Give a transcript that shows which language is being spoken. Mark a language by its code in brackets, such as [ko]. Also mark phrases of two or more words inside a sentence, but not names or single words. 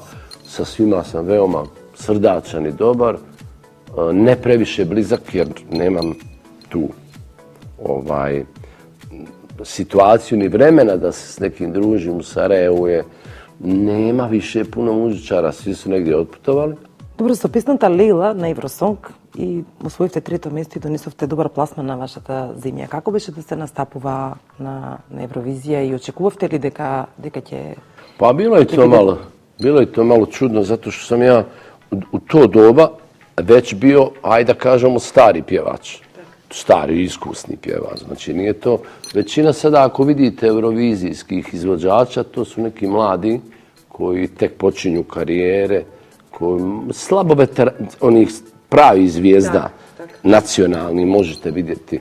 [bs] Sa svima sam veoma srdačan i dobar. Ne previše blizak jer nemam tu situaciju ni vremena da se s nekim družim. U Sarajevu nema više puno muzičara, svi su negdje otputovali. Dobro, [mk] so песната Лейла на Евросонг и освоивте трето место и донесовте добар пласман на вашата земја. Како беше да се настапува на Евровизија и очекувавте ли дека ќе... [bs] Pa bilo je to malo čudno zato što sam ja u to doba već bio, ajde da kažemo, stari pjevač. Stari, iskusni pjevač. Znači nije to, većina sada ako vidite eurovizijskih izvođača, to su neki mladi koji tek počinju karijere, koji slabo onih pravi zvijezda, nacionalni, možete vidjeti.